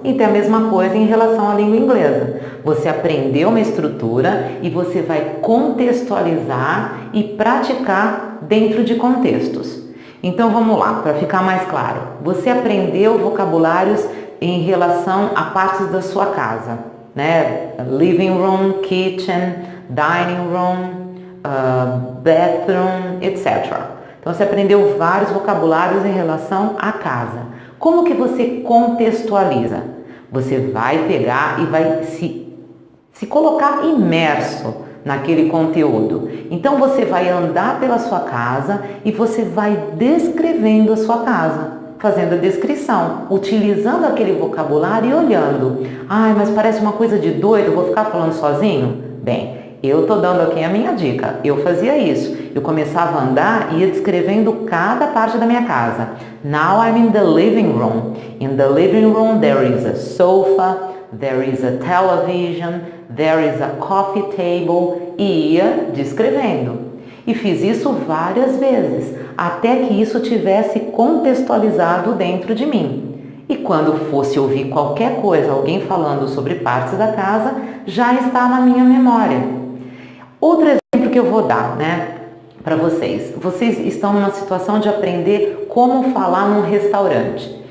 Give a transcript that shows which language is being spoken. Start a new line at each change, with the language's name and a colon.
Portuguese: E tem a mesma coisa em relação à língua inglesa. Você aprendeu uma estrutura e você vai contextualizar e praticar dentro de contextos. Então vamos lá, para ficar mais claro. Você aprendeu vocabulários em relação a partes da sua casa, né?
English: Living room, kitchen, dining room, bathroom, etc.
Portuguese: Então você aprendeu vários vocabulários em relação à casa. Como que você contextualiza? Você vai pegar e vai se colocar imerso naquele conteúdo. Então você vai andar pela sua casa e você vai descrevendo a sua casa, fazendo a descrição, utilizando aquele vocabulário e olhando. Ai, mas parece uma coisa de doido, vou ficar falando sozinho? Bem, eu estou dando aqui a minha dica. Eu fazia isso. Eu começava a andar e ia descrevendo cada parte da minha casa.
English: Now I'm in the living room. In the living room there is a sofa, there is a television, there is a coffee table.
Portuguese: E ia descrevendo. E fiz isso várias vezes, até que isso tivesse contextualizado dentro de mim. E quando fosse ouvir qualquer coisa, alguém falando sobre partes da casa, já está na minha memória. Outro exemplo que eu vou dar, para vocês. Vocês estão numa situação de aprender como falar num restaurante.